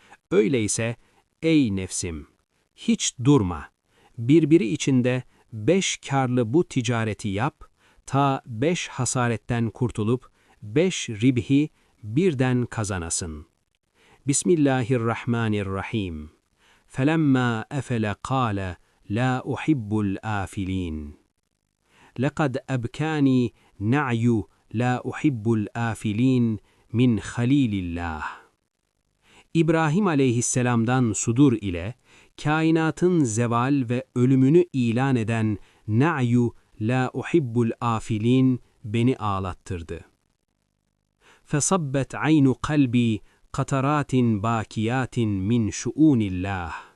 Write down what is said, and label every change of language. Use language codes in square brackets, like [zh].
[tr] Öyleyse ey nefsim, hiç durma. Birbiri içinde 5 karlı bu ticareti yap, ta 5 hasaretten kurtulup 5 ribhi birden kazanasın. [ar] Bismillahirrahmanirrahim. فَلَمَّا أَفَلَ قَالَ لَا أُحِبُّ الْآفِلِينَ لَقَدْ أَبْكَانِي نَعْيُ لَا أُحِبُّ الْآفِلِينَ min halilillah. [tr] İbrahim aleyhisselamdan sudur ile kainatın zeval ve ölümünü ilan eden [ar] na'yu la uhibbul afilin [tr] beni ağlattırdı. [ar] Fesabbet aynu kalbi kataratin bakiyatin min şuunillah.